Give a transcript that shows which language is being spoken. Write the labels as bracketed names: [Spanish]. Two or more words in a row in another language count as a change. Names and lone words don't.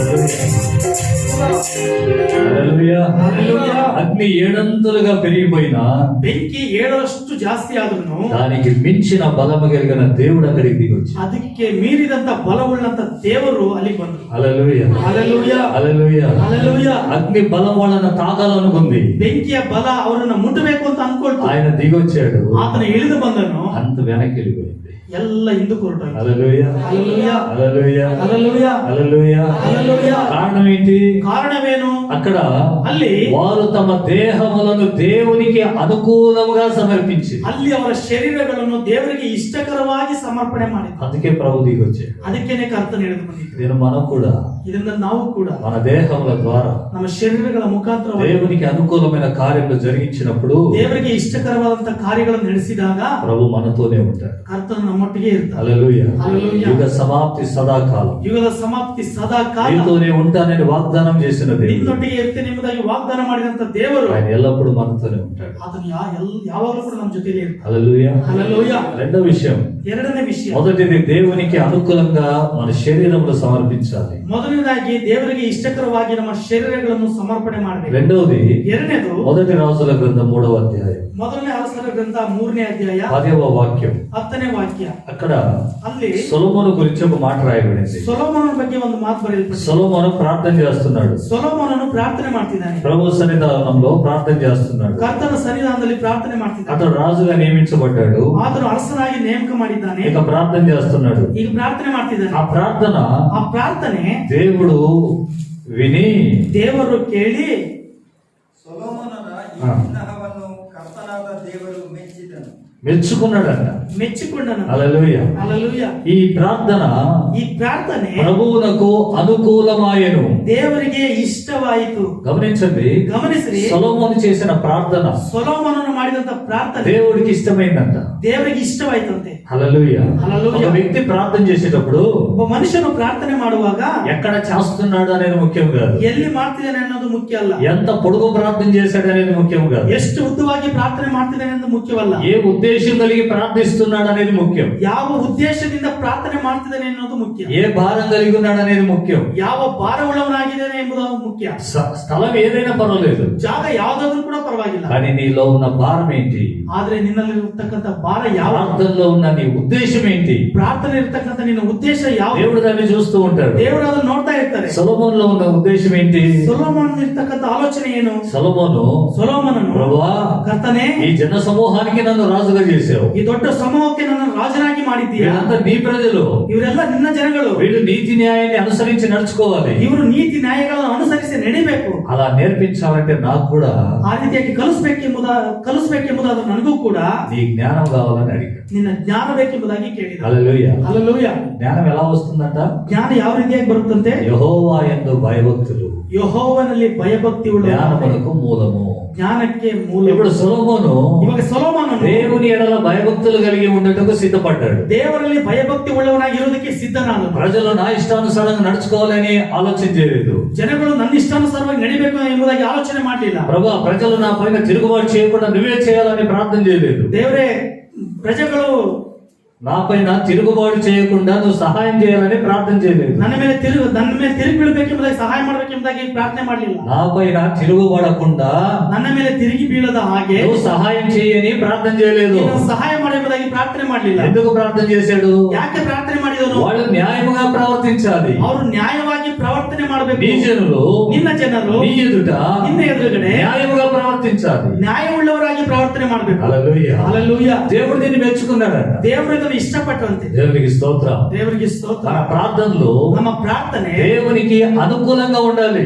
[Telugu] హల్లెలూయా. హల్లెలూయా. అగ్ని ఏడంతలుగా పెరిగిపోయినా [Kannada] ಬೆಂಕಿ 7ರಷ್ಟು ಜಾಸ್ತಿ ಆದ್ರೂ [Telugu] దానికి మించిన బలము కలిగిన దేవుడు అక్కడికి దిగొచ్చి. [Kannada] ಅದಕ್ಕೆ ಮೀರಿದಂತ ಬಲವುಳ್ಳಂತ ದೇವರು ಅಲ್ಲಿ ಬಂದ್ರು. [Telugu] హల్లెలూయా. హల్లెలూయా. హల్లెలూయా. హల్లెలూయా. అగ్ని బలం వాళ్ళని తాకాలనుకుంది. [Kannada] ಬೆಂಕಿಯ ಬಲ ಅವರನ್ನ ಮುಟ್ಟಬೇಕು ಅಂತ ಅನ್ಕೊಳ್ತು. [Telugu] ఆయన దిగొచ్చాడు, [Kannada] ಆತನ ಇಳಿದು ಬಂದನು, [Telugu] అంత వెనక్కి వెళ్ళిపోయింది. [Kannada] ಎಲ್ಲ ಹಿಂದಕ್ಕೆ ಹೊರಟೋಯ್ತು. [Telugu] హల్లెలూయా. హల్లెలూయా. హల్లెలూయా. హల్లెలూయా. హల్లెలూయా. హల్లెలూయా. కారణం ఏంటి? [Kannada] ಕಾರಣವೇನು? [Telugu] అక్కడ [Kannada] ಅಲ್ಲಿ [Telugu] వారు తమ దేహములను దేవునికి అనుకూలముగా సమర్పించి, [Kannada] ಅಲ್ಲಿ ಅವರ ಶರೀರಗಳನ್ನು ದೇವರಿಗೆ ಇಷ್ಟಕರವಾಗಿ ಸಮರ್ಪಣೆ ಮಾಡಿದ್ರು. [Telugu] అందుకే ప్రభు దిగొచ్చాడు. [Kannada] ಅದಕ್ಕೇನೆ ಕರ್ತನ ಹಿಡಿದು ಬಂದಿದ್ರು. [Telugu] నేను మనం కూడా [Kannada] ಇದರಿಂದ ನಾವು ಕೂಡ [Telugu] మన దేహముల ద్వారా [Kannada] ನಮ್ಮ ಶರೀರಗಳ ಮುಖಾಂತರ [Telugu] దేవునికి అనుకూలమైన కార్యములు జరిగించినప్పుడు [Kannada] ದೇವರಿಗೆ ಇಷ್ಟಕರವಾದಂತ ಕಾರ್ಯಗಳನ್ನು ನಡೆಸಿದಾಗ [Telugu] ప్రభు మనతోనే ఉంటాడు. [Kannada] ಕರ್ತನು ನಮ್ಮೊಟ್ಟಿಗೆ ಇರ್ತಾನೆ. [Telugu] హల్లెలూయా. హల్లెలూయా. యుగ సమాప్తి సదాకాలం [Kannada] ಯುಗದ ಸಮಾಪ್ತಿ ಸದಾ ಕಾಲ [Telugu] నీతోనే ఉంటానని వాగ్దానం చేసిన దేవుడు [Kannada] ನಿನ್ನೊಟ್ಟಿಗೆ ಇರ್ತೇನೆ ಎಂಬುದಾಗಿ ವಾಗ್ದಾನ ಮಾಡಿದಂತ ದೇವರು [Telugu] ఆయన ఎల్లప్పుడూ మనతోనే ఉంటాడు. [Kannada] ಆತನು ಯಾವಾಗಲೂ ಕೂಡ ನಮ್ಮ ಜೊತೆಲೇ ಇರ್ತಾನೆ. [Telugu] హల్లెలూయా. హల్లెలూయా. రెండో విషయం, [Kannada] ಎರಡನೇ ವಿಷಯ, [Telugu] మొదటిది దేవునికి అనుకూలంగా మన శరీరములు సమర్పించాలి. [Kannada] ಮೊದಲನೇದಾಗಿ ದೇವರಿಗೆ ಇಷ್ಟಕರವಾಗಿ ನಮ್ಮ ಶರೀರಗಳನ್ನು ಸಮರ್ಪಣೆ ಮಾಡಬೇಕು. [Telugu] రెండవది [Kannada] ಎರಡನೇದು [Telugu] మొదటి రాజుల గ్రంథం 3వ అధ్యాయం [Kannada] ಮೊದಲನೇ ಅರಸರ ಗ್ರಂಥ 3ನೇ ಅಧ್ಯಾಯ [Telugu] 10వ వాక్యం. [Kannada] 10ನೇ ವಾಕ್ಯ. [Telugu] అక్కడ [Kannada] ಅಲ್ಲಿ [Telugu] సొలొమోను గురించి ఒక మాట రాయబడింది. [Kannada] ಸೊಲೊಮೋನನ ಬಗ್ಗೆ ಒಂದು ಮಾತು ಬರೆಯಲ್ಪಟ್ಟಿದೆ. [Telugu] సొలొమోను ప్రార్థన చేస్తున్నాడు, [Kannada] ಸೊಲೊಮೋನನು ಪ್ರಾರ್ಥನೆ ಮಾಡ್ತಿದ್ದಾನೆ, [Telugu] ప్రభు సన్నిధానంలో ప్రార్థన చేస్తున్నాడు. [Kannada] ಕರ್ತನ ಸನ್ನಿಧಾನದಲ್ಲಿ ಪ್ರಾರ್ಥನೆ ಮಾಡ್ತಿದ್ದಾನೆ. [Telugu] అతడు రాజుగా నియమించబడ్డాడు, [Kannada] ಆತನು ಅರಸನಾಗಿ ನೇಮಕ ಮಾಡಿದ್ದಾನೆ, [Telugu] ఇక ప్రార్థన చేస్తున్నాడు. [Kannada] ಈಗ ಪ್ರಾರ್ಥನೆ ಮಾಡ್ತಿದ್ದಾನೆ. [Telugu] ఆ ప్రార్థన [Kannada] ಆ ಪ್ರಾರ್ಥನೆ [Telugu] దేవుడు విని [Kannada] ದೇವರು ಕೇಳಿ ಸೊಲೊಮೋನನ ಈ ಹಾ. ವಿಗ್ರಹವನ್ನು ಕರ್ತನಾದ ದೇವರು ಮೆಚ್ಚಿದನು. [Telugu] మెచ్చుకున్నాడంట. [Kannada] ಮೆಚ್ಚಿಕೊಂಡನು. [Telugu] హల్లెలూయా. [Kannada] ಹల్లೆಲೂಯಾ. [Telugu] ఈ ప్రార్థన [Kannada] ಈ ಪ್ರಾರ್ಥನೆ [Telugu] ప్రభువునకు అనుకూలమాయెను. [Kannada] ದೇವರಿಗೆ ಇಷ್ಟವಾಯಿತು. [Telugu] గమనించండి, [Kannada] ಗಮನಿಸ್ರಿ, [Telugu] సొలొమోను చేసిన ప్రార్థన [Kannada] ಸೊಲೊಮೋನನು ಮಾಡಿದಂತ ಪ್ರಾರ್ಥನೆ [Telugu] దేవుడికి ఇష్టమైందంట. [Kannada] ದೇವರಿಗೆ ಇಷ್ಟವಾಯ್ತಂತೆ. [Telugu] హల్లెలూయా. హల్లెలూయా. ఒక వ్యక్తి ప్రార్థన చేసేటప్పుడు [Kannada] ಒಬ್ಬ ಮನುಷ್ಯನು ಪ್ರಾರ್ಥನೆ ಮಾಡುವಾಗ [Telugu] ఎక్కడ చేస్తున్నాడు అనేది ముఖ్యం కాదు, [Kannada] ಎಲ್ಲಿ ಮಾಡ್ತಿದ್ದಾನೆ ಅನ್ನೋದು ಮುಖ್ಯ ಅಲ್ಲ, [Telugu] ఎంత పొడుగు ప్రార్థన చేశాడు అనేది ముఖ్యం కాదు, [Kannada] ಎಷ್ಟು ಉದ್ದವಾಗಿ ಪ್ರಾರ್ಥನೆ ಮಾಡ್ತಿದ್ದಾನೆ ಅನ್ನೋದು ಮುಖ್ಯವಲ್ಲ, [Telugu] ఏ ఉద్దేశం కలిగి ప్రార్థిస్తున్నాడు అనేది ముఖ్యం, [Kannada] ಯಾವ ಉದ್ದೇಶದಿಂದ ಪ್ರಾರ್ಥನೆ ಮಾಡ್ತಿದ್ದಾನೆ ಅನ್ನೋದು ಮುಖ್ಯ, [Telugu] ఏ భారం కలిగి ఉన్నాడు అనేది ముఖ్యం. [Kannada] ಯಾವ ಭಾರವುಳ್ಳವನಾಗಿದ್ದಾನೆ ಎಂಬುದು ಮುಖ್ಯ. [Telugu] స్థలం ఏదైనా పర్వాలేదు, [Kannada] ಜಾಗ ಯಾವ್ದಾದ್ರೂ ಕೂಡ ಪರವಾಗಿಲ್ಲ, [Telugu] కానీ నీలో ఉన్న భారం ఏంటి? [Kannada] ಆದ್ರೆ ನಿನ್ನಲ್ಲಿರ್ತಕ್ಕಂಥ ಭಾರ ಯಾವ, [Telugu] ప్రార్థనలో ఉన్న నీ ఉద్దేశం ఏంటి? [Kannada] ಪ್ರಾರ್ಥನೆ ಇರ್ತಕ್ಕಂಥ ನಿನ್ನ ಉದ್ದೇಶ ಯಾವ, [Telugu] దేవుడు దాన్ని చూస్తూ ఉంటాడు. [Kannada] ದೇವರು ಅದನ್ನು ನೋಡ್ತಾ ಇರ್ತಾರೆ. [Telugu] సొలొమోనులో ఉన్న ఉద్దేశం ఏంటి? [Kannada] ಸೊಲೊಮೋನ್ ಇರ್ತಕ್ಕಂಥ ಆಲೋಚನೆ ಏನು? [Telugu] సొలొమోను, [Kannada] ಸೊಲೊಮೋನನು, [Telugu] ప్రభువా, [Kannada] ಕರ್ತನೇ, [Telugu] ఈ జన సమూహానికి నన్ను రాజుగా చేసావు, [Kannada] ಈ ದೊಡ್ಡ ಸಮೂಹಕ್ಕೆ ನನ್ನ ರಾಜನಾಗಿ ಮಾಡಿದ್ದೀಯಾ, [Telugu] వీళ్ళంతా నీ ప్రజలు, [Kannada] ಇವರೆಲ್ಲ ನಿನ್ನ ಜನಗಳು, [Telugu] వీళ్ళు నీతి న్యాయాన్ని అనుసరించి నడుచుకోవాలి, [Kannada] ಇವರು ನೀತಿ ನ್ಯಾಯಗಳನ್ನು ಅನುಸರಿಸಿ ನಡಿಬೇಕು. [Telugu] అలా నేర్పించాలంటే నాకు కూడా [Kannada] ಆ ರೀತಿಯಾಗಿ ಕಲಿಸಬೇಕೆಂಬುದಾದ ನನಗೂ ಕೂಡ [Telugu] నీ జ్ఞానం కావాలని అడిగాడు. [Kannada] ನಿನ್ನ ಜ್ಞಾನ ಬೇಕೆಂಬುದಾಗಿ ಕೇಳಿದ. [Telugu] హల్లెలూయా. [Kannada] ಹల్లೆಲೂಯಾ. [Telugu] జ్ఞానం ఎలా వస్తుందంట? [Kannada] ಜ್ಞಾನ ಯಾವ ರೀತಿಯಾಗಿ ಬರುತ್ತಂತೆ? [Telugu] యెహోవా యందు భయభక్తులు [Kannada] ಯೆಹೋವನಲ್ಲಿ ಭಯಭಕ್ತಿ ಉಳ್ಳ [Telugu] జ్ఞానమునకు మూలము. [Kannada] ಜ್ಞಾನಕ್ಕೆ ಮೂಲ. [Telugu] ఇప్పుడు సొలొమోను [Kannada] ಇವಾಗ ಸೊಲೊಮೋನನು [Telugu] దేవుని ఎడల భయభక్తులు కలిగి ఉండటకు సిద్ధపడ్డాడు. [Kannada] ದೇವರಲ್ಲಿ ಭಯಭಕ್ತಿ ಉಳ್ಳವನಾಗಿರುವುದಕ್ಕೆ ಸಿದ್ಧನಾದನು. [Telugu] ప్రజలు నా ఇష్టానుసారంగా నడుచుకోవాలని ఆలోచన చేయలేదు. [Kannada] ಜನಗಳು ನನ್ನ ಇಷ್ಟಾನುಸಾರವಾಗಿ ನಡಿಬೇಕು ಎಂಬುದಾಗಿ ಆಲೋಚನೆ ಮಾಡಲಿಲ್ಲ. [Telugu] ప్రభా, ప్రజలు నా పైన తిరుగుబాటు చేయకుండా నువ్వే చేయాలని ప్రార్థన చేయలేదు. [Kannada] ದೇವರೇ, ಪ್ರಜೆಗಳು [Telugu] నా పైన తిరుగుబాటు చేయకుండా నువ్వు సహాయం చేయాలని ప్రార్థన చేయలేదు. [Kannada] ನನ್ನ ಮೇಲೆ ತಿರುಗಿ ಬೀಳಬೇಕೆಂಬುದಾಗಿ ಸಹಾಯ ಮಾಡಬೇಕೆಂಬುದಾಗಿ ಪ್ರಾರ್ಥನೆ ಮಾಡಲಿಲ್ಲ. [Telugu] నా పైన తిరుగుబడకుండా [Kannada] ನನ್ನ ಮೇಲೆ ತಿರುಗಿ ಬೀಳದ ಹಾಗೆ [Telugu] నువ్వు సహాయం చేయని ప్రార్థన చేయలేదు. [Kannada] ನೀನು ಸಹಾಯ ಮಾಡಬೇಕೆಂಬುದಾಗಿ ಪ್ರಾರ್ಥನೆ ಮಾಡಲಿಲ್ಲ. [Telugu] ఎందుకు ప్రార్థన చేశాడు? [Kannada] ಯಾಕೆ ಪ್ರಾರ್ಥನೆ ಮಾಡಿದನು? [Telugu] వాళ్ళు న్యాయముగా ప్రవర్తించాలి. [Kannada] ಅವರು ನ್ಯಾಯವಾಗಿ ಪ್ರವರ್ತನೆ ಮಾಡಬೇಕು. [Telugu] నీ జనులు [Kannada] ನಿನ್ನ ಜನರು [Telugu] నీ ఎదుట [Kannada] ನಿನ್ನ ಎದುರುಗಡೆ [Telugu] న్యాయముగా ప్రవర్తించాలి. [Kannada] ನ್ಯಾಯವುಳ್ಳವರಾಗಿ ಪ್ರವರ್ತನೆ ಮಾಡಬೇಕು. [Telugu] హల్లెలూయా. హల్లెలూయా. దేవుడు దీన్ని మెచ్చుకున్నాడంట. [Kannada] ದೇವರು ಇದನ್ನು ಇಷ್ಟಪಟ್ಟಂತೆ. [Telugu] దేవునికి స్తోత్రం. [Kannada] ದೇವರಿಗೆ ಸ್ತೋತ್ರ. [Telugu] మన ప్రార్థనలు [Kannada] ನಮ್ಮ ಪ್ರಾರ್ಥನೆ [Telugu] దేవునికి అనుకూలంగా ఉండాలి,